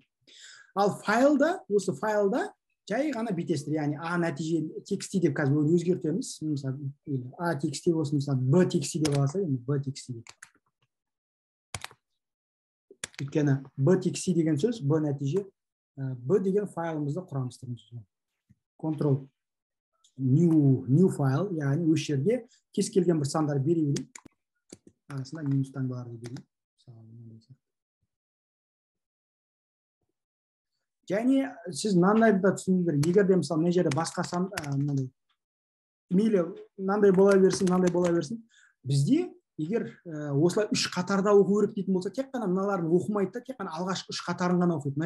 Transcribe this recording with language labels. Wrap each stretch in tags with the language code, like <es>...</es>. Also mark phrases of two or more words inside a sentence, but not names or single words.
<kk>Ал файлда, осы файлда жай ғана бүйтесіздер, яғни а нәтиже txt деп қазір өзгертеміз. Мысалы а txt болсын, мысалы b txt деп алса, енді b txt деп. Өйткені b txt деген сөз, b нәтиже, b деген файлымызды құрамыз деген сөз.</kk> <en>Control new file,</en> <kk>яғни осы жерде кез келген бір сандар бере берейін. Арасында минус таңбаларды берейін. Және сіз мынандайды да түсіндіңіздер, егер де мысалы мына жерде басқа сан, мынандай мейлі мынандай бола берсін, бізде егер осылай үш қатарда оқу керек дейтін болса, тек қана мыналарын оқымайды да, тек қана алғашқы үш қатарын ғана оқиды.</kk>